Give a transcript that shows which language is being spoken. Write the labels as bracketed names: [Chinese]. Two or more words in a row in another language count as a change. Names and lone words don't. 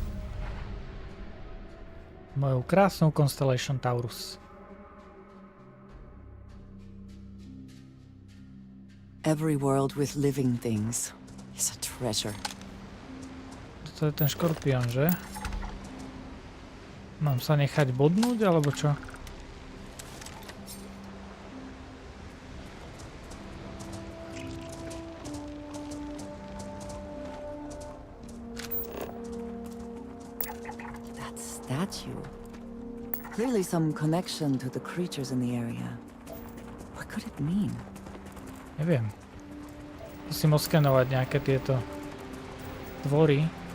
[Slovak] Mojou krásnou Constellation Taurus. [English] Every world with living things is a treasure. [Slovak] To je ten škorpión, že? Mám sa nechať bodnúť, alebo čo? [English] Clearly some connection to the creatures in the area. What could it mean? [Slovak] Neviem. Musím oskenovať nejaké tieto tvory.